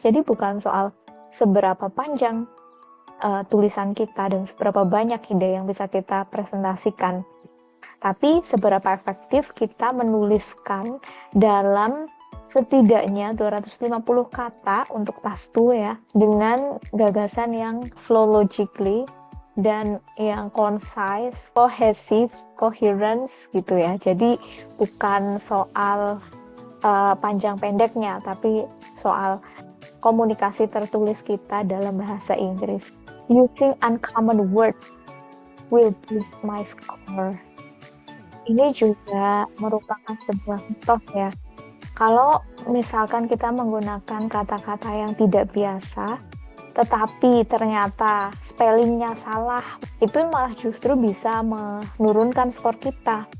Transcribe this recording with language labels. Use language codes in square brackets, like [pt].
[id] Jadi bukan soal seberapa panjang tulisan kita dan seberapa banyak ide yang bisa kita presentasikan, tapi seberapa efektif kita menuliskan dalam setidaknya 250 kata untuk task 2 ya, dengan gagasan yang [en] flow logically [id] dan yang [en] concise, cohesive, coherence [id] gitu ya. Jadi bukan soal panjang pendeknya, tapi soal komunikasi tertulis kita dalam bahasa Inggris. [en] Using uncommon word will boost my score. [id] Ini juga merupakan sebuah mitos ya. Kalau misalkan kita menggunakan kata-kata yang tidak biasa, tetapi ternyata spellingnya salah, itu malah justru bisa menurunkan skor kita.